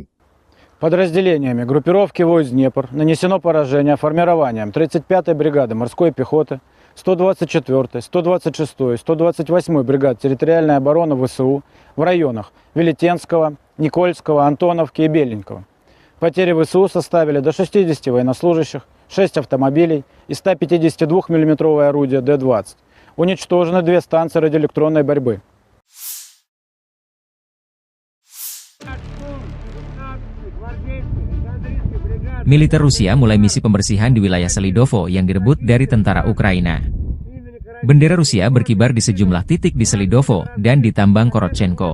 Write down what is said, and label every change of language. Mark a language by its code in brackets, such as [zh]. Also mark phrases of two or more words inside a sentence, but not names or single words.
[ru] Подразделениями группировки войск «Днепр» нанесено поражение формированием 35-й бригады морской пехоты, 124-й, 126-й, 128-й бригад территориальной обороны ВСУ в районах Велетенского, Никольского, Антоновки и Беленького. Потери ВСУ составили до 60 военнослужащих, 6 автомобилей и 152 миллиметровое орудие Д-20. Уничтожены 2 станции радиоэлектронной борьбы. [id] Militer Rusia mulai misi pembersihan di wilayah Selidovo yang direbut dari tentara Ukraina. Bendera Rusia berkibar di sejumlah titik di Selidovo dan di tambang Korotchenko.